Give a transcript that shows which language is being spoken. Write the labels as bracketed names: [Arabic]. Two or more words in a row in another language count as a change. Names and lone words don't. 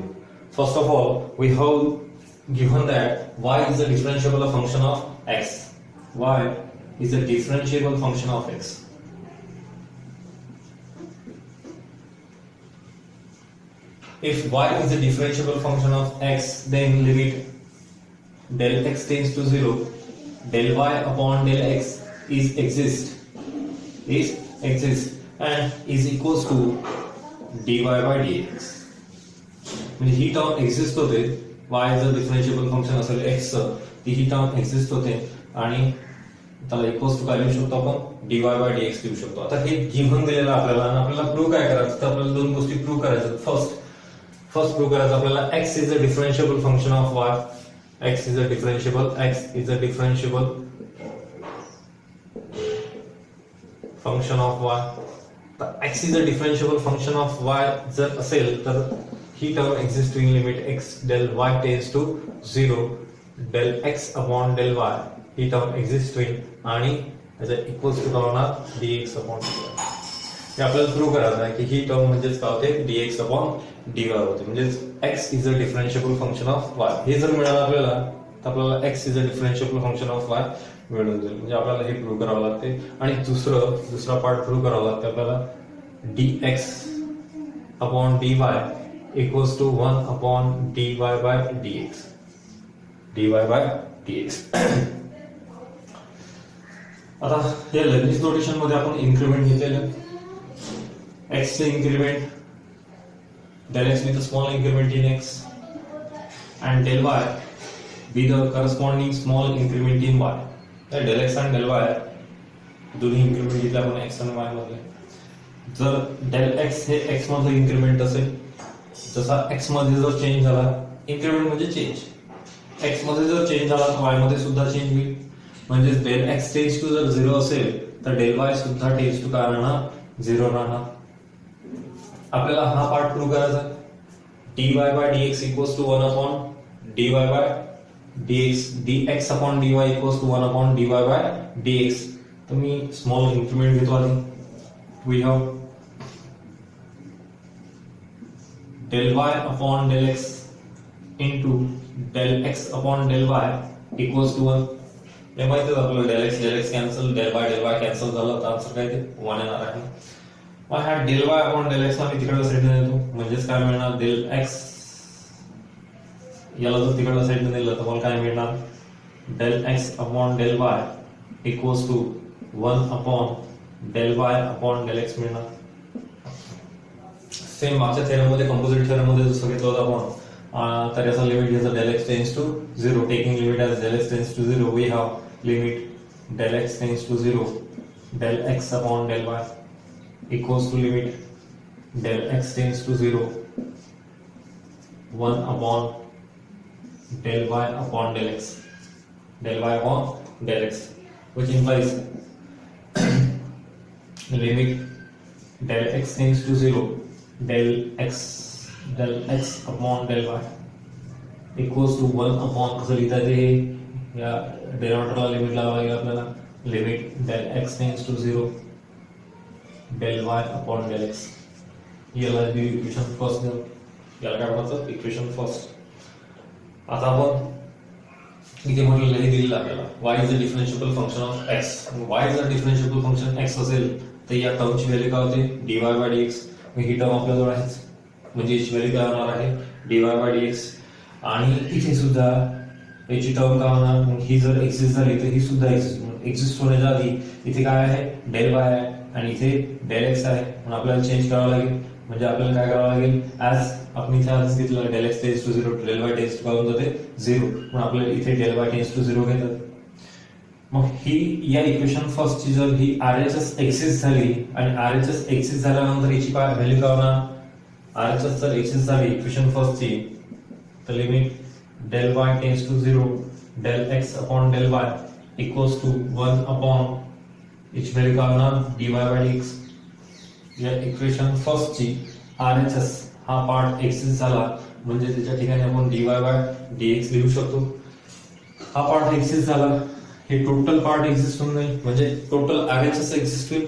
[English] First of all, we have given that y is a differentiable function of x. Y is a differentiable function of x. If y is a differentiable function of x, then limit del x tends to 0, del y upon del x exists and is equals to dy by dx. [Marathi] म्हणजे ही टर्म एक्झिस्ट होते, y जर [English] differentiable function [Marathi] असेल x चं, ती ही टर्म एक्झिस्ट होते आणि त्याला [English] equals to [Marathi] काय लिहू शकतो आपण, [English] dy by dx [Marathi] लिहू शकतो. आता हे गिव्हन दिलेलं आपल्याला आणि आपल्याला प्रूव्ह काय करायचं, तर आपल्याला दोन गोष्टी प्रूव्ह करायच्या. [English] first prove [Marathi] करायचं आपल्याला [English] x is a differentiable function of y. x is a differentiable function of y. x is a differentiable function of y [Marathi] जर असेल तर ही टर्म एक्झिस्ट होईल [English] limit x del y tends to 0 del x upon del y [Marathi] ही टर्म एक्झिस्ट होईल आणि त्याचा [English] equals to [Marathi] काय होणार, [English] dx upon dy. [Marathi] हे आपल्याला प्रूव्ह करायचं आहे की ही टर्म म्हणजेच काय होते, [English] dx upon dy [Marathi] होते. म्हणजेच [English] x is a differentiable function of y. [Marathi] हे जर मिळालं आपल्याला तर आपल्याला [English] x is a differentiable function of y [Marathi] मिळून जाईल. म्हणजे आपल्याला हे प्रूव्ह करावं लागते. आणि दुसरा पार्ट प्रूव्ह करावा लागते आपल्याला, [English] dx upon dy equals to 1 upon dy by dx. [Marathi] आता या लेबनिझ नोटेशन मध्ये आपण इन्क्रीमेंट घेतलेलं, x चे इन्क्रीमेंट [English] del x with a small increment in x and del y with the corresponding small increment in y. [Marathi] तर [English] del x and del y [Marathi] दोन्ही इन्क्रीमेंट घेतले आपण x आणि y मध्ये. जर del x हे x मध्ये इन्क्रीमेंट असेल, जसा x मध्ये जर चेंज झाला, इन्क्रीमेंट म्हणजे चेंज, x मध्ये जर चेंज झाला तर y मध्ये सुद्धा चेंज होईल. म्हणजे [English] del x tends to [Marathi] जर 0 असेल तर [English] del y [Marathi] सुद्धा [English] tends to [Marathi] काय राहणार, 0 राहणार. आपल्याला हा पार्ट प्रूव्ह करायचा, [English] dy by dx equals to 1 upon dy by dx upon dy equals to 1 upon dy by dx. [Marathi] तर मी [English] small increment [Marathi] घेतो आधी. [English] We have del y upon del x into del x upon del y equals to 1. [Marathi] हे माहिती आहे आपल्याला, [English] del x cancel, del y cancel [Marathi] झालं तर आन्सर काय ते 1 येणार आहे. मग हा [English] del y upon del x [Marathi] ला मी तिकडच्या साईडने नेतो, म्हणजेच काय मिळणार, [English] del x [Marathi] याला जर तिकडच्या साईडने नेलं तर मला काय मिळणार, [English] del x upon del y equals to 1 upon del y upon del x [Marathi] मिळणार. सेम मागच्या थेरम मध्ये, [English] composite theorem [Marathi] मध्ये जसं घेतलं होतं आपण, तर याचा लिमिट घ्यायचा [English] del x tends to 0. taking limit as del x tends to 0, we have limit del x tends to 0 del x upon del y equals to limit del x tends to 0 1 upon del y upon del x, del y upon del x, which implies limit del x tends to 0 del x upon del y equals to 1 upon, [Marathi] कसं लिहिता येते, या डेरिव्हेटिव्हला लिमिट लावावं लागेल आपल्याला, [English] limit del x tends to 0 del y upon del x. [Marathi] याला [English] equation first [Marathi] देऊ, याला काय म्हणायचं, [English] equation first. [Marathi] आता आपण इथे म्हटलेलं हे दिलेलं आपल्याला, [English] y is a differentiable function of x. y is a differentiable function x [Marathi] असेल तर या टर्मची व्हॅल्यू काय होते, [English] dy by dx. [Marathi] ही टर्म आपल्याजवळ आहेच, म्हणजे याची व्हॅल्यू काय होणार आहे, [English] dy by dx. [Marathi] आणि इथे सुद्धा याची टर्म काय होणार, ही जर एक्झिस्ट झाली तर ही सुद्धा एक्झिस्ट होण्याच्या आधी इथे काय आहे, del y आहे आणि इथे del x आहे. म्हणून आपल्याला चेंज करावं लागेल. म्हणजे आपल्याला काय करावं लागेल, ऍज आपण इथे आधीच घेतलं [English] del x tends to 0, del y tends to [Marathi] काय होऊन जाते 0. म्हणून आपल्याला इथे [English] del y tends to 0 [Marathi] घेतात. मग ही या [English] equation first [Marathi] ची जर ही RHS एक्सिस्ट झाली आणि RHS एक्सिस्ट झाल्यानंतर याची काय व्हॅल्यू काय होणार, RHS जर एक्सिस्ट झाली [English] equation first [Marathi] ची तर [English] limit del y tends to 0 del x upon del y equals to 1 upon [Marathi] याची व्हॅल्यू काय होणार, [English] dy by dx. [Marathi] या [English] equation first [Marathi] ची RHS हा पार्ट एक्सिस्ट झाला म्हणजे त्याच्या ठिकाणी आपण [English] dy by dx [Marathi] लिहू शकतो. हा पार्ट एक्सिस्ट झाला, हे [English] total part [Marathi] एक्सिस्ट होऊन जाईल, म्हणजे [English] total RHS [Marathi] एक्सिस्ट होईल.